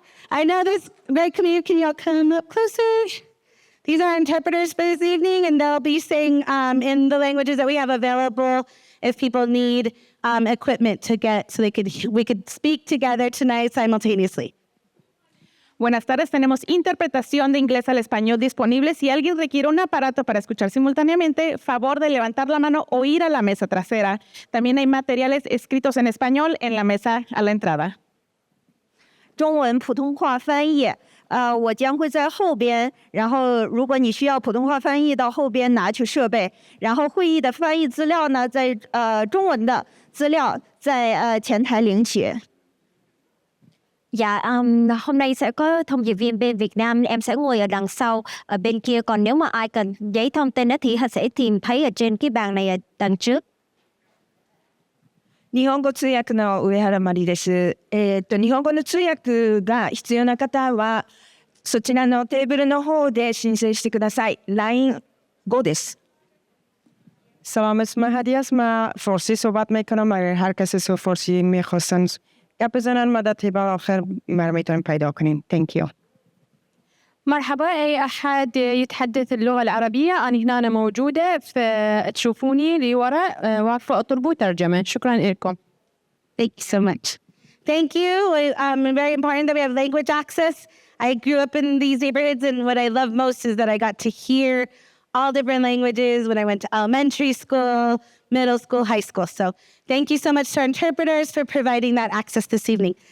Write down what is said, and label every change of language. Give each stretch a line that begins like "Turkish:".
English: I know this great community. Can you all come up closer? These are interpreters for this evening, and they'll be saying in the languages that we have available if people need equipment to get, so we could speak together tonight simultaneously.
Spanish: Buenas tardes, tenemos interpretación de inglés al español disponible. Si alguien requiere un aparato para escuchar simultáneamente, favor de levantar la mano o ir a la mesa trasera. También hay materiales escritos en español en la mesa a la entrada.
Chinese: 中文普通话翻译，我将会在后边，然后如果你需要普通话翻译，到后边拿去设备。然後會議的翻譯資料呢，在中文的資料在前台領取.
Vietnamese: Dạ, hôm nay sẽ có thông dịch viên bên Việt Nam, em sẽ ngồi ở đằng sau, ở bên kia. Còn nếu mà ai cần giấy thông tin thì sẽ tìm thấy ở trên cái bàn này ở đằng trước.
Japanese: 日本語通訳の上原まりです。日本語の通訳が必要な方は、そちらのテーブルの方で申請してください。ライン5です。 Selamat Mahadias ma forsi sobat mekanamare herkese su forsi میخواستن گپزنن مدت با آخر مرمیتون پیدا کنین.
English: Thank you.
Arabic: مرحبا، أي أحد يتحدث اللغة العربية أنا هنا موجودة، فتشوفوني لورا وعارفة أطلبوا ترجمة. شكرا لكم.
English: Thank you so much. Thank you. Very important that we have language access. I grew up in these neighborhoods, and what I love most is that I got to hear all different languages when I went to elementary school, middle school, high school. So thank you so much to our interpreters for providing that access this evening.